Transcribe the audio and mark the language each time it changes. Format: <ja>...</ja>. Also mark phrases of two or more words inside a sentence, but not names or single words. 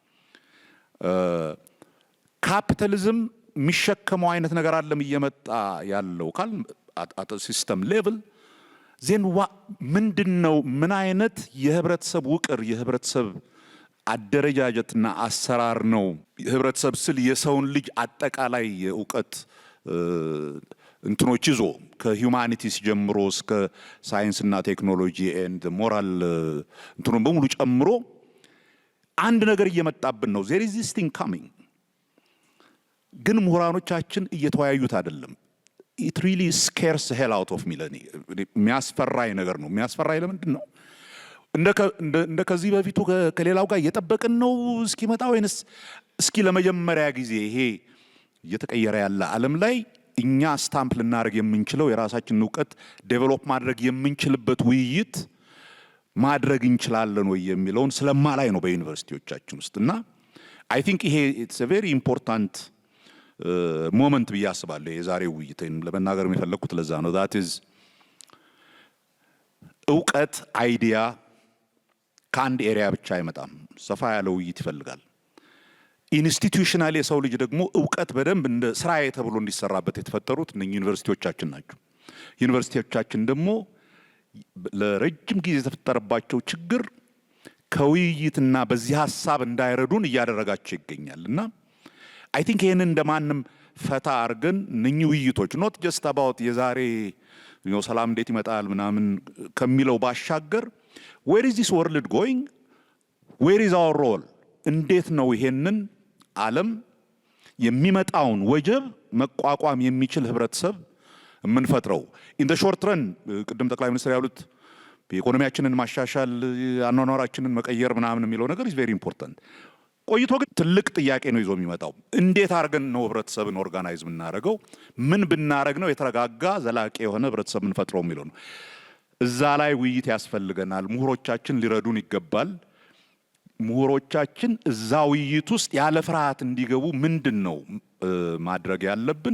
<am>ካፒታሊዝም የሚሸከመው አይነት ነገር አለም እየመጣ ያለው</am> <en>call it system level then</en> <am>ምንድነው ምን አይነት የህብረተሰብ ውቅር የህብረተሰብ አደረጃጀትና አሰራር ነው? ህብረተሰብ ስል የሰውን ልጅ አጠቃላይ የእውቀት እንትኖች ይዞ ከሂዩማኒቲስ ጀምሮ እስከ ሳይንስና</am> <en>technology and moral</en> <am>እንትኑን በሙሉ ጨምሮ አንድ ነገር እየመጣብን ነው።</am> <en>there is this thing coming</en> <am>ግን ምሁራኖቻችን እየተወያዩት አይደለም።</am> <en>it really scares the hell out of me</en> <am>ለኔ የሚያስፈራኝ ነገር ነው። የሚያስፈራኝ ለምንድን ነው? እንደ ከዚህ በፊቱ ከሌላው ጋር እየጠበቅን ነው እስኪመጣ ወይንስ እስኪ ለመጀመሪያ ጊዜ ይሄ እየተቀየረ ያለ ዓለም ላይ እኛ ስታምፕ ልናደርግ የምንችለው የራሳችንን እውቀት ዴቨሎፕ ማድረግ የምንችልበት ውይይት ማድረግ እንችላለን ወይ የሚለውን ስለማላይ ነው በዩኒቨርሲቲዎቻችን ውስጥ እና</am> <en>I think</en> <am>ይሄ</am> <en>it's a very important</en> <am>ሞመንት ብዬ አስባለሁ። የዛሬው ውይይቴን ለመናገር የሚፈለኩት ለዛ ነው።</am> <en>that is</en> <am>እውቀት አይዲያ ከአንድ ኤሪያ ብቻ አይመጣም። ሰፋ ያለ ውይይት ይፈልጋል። ኢንስቲትዩሽናል የሰው ልጅ ደግሞ እውቀት በደንብ እንደ ስራዬ ተብሎ እንዲሰራበት የተፈጠሩት እነኚህ ዩኒቨርሲቲዎቻችን ናቸው። ዩኒቨርሲቲዎቻችን ደግሞ ለረጅም ጊዜ የተፈጠረባቸው ችግር ከውይይትና በዚህ ሐሳብ እንዳይረዱን እያደረጋቸው ይገኛል እና</am> <en>I think</en> <am>ይሄንን እንደማንም ፈታ አድርገን እነኚህ ውይይቶች</am> <en>not just about</en> <am>የዛሬ ሰላም እንዴት ይመጣል ምናምን ከሚለው ባሻገር</am> <en>where is this world going, where is our role፣</en> <am>እንዴት ነው ይሄንን ዓለም የሚመጣውን ወጀብ መቋቋም የሚችል ህብረተሰብ የምንፈጥረው</am> <en>in the short run።</en> <am>ቅድም ጠቅላይ ሚኒስትር ያሉት ኢኮኖሚያችንን ማሻሻል አኗኗራችንን መቀየር ምናምን የሚለው ነገር</am> <en>is very important።</en> <am>ቆይቶ ግን ትልቅ ጥያቄ ነው ይዞ የሚመጣው እንዴት አድርገን ነው ህብረተሰብን ኦርጋናይዝ የምናደርገው? ምን ብናደርግ ነው የተረጋጋ ዘላቂ የሆነ ህብረተሰብ የምንፈጥረው የሚለው ነው። እዛ ላይ ውይይት ያስፈልገናል። ምሁሮቻችን ሊረዱን ይገባል። ምሁሮቻችን እዛ ውይይት ውስጥ ያለ ፍርሃት እንዲገቡ ምንድነው ማድረግ ያለብን?</am>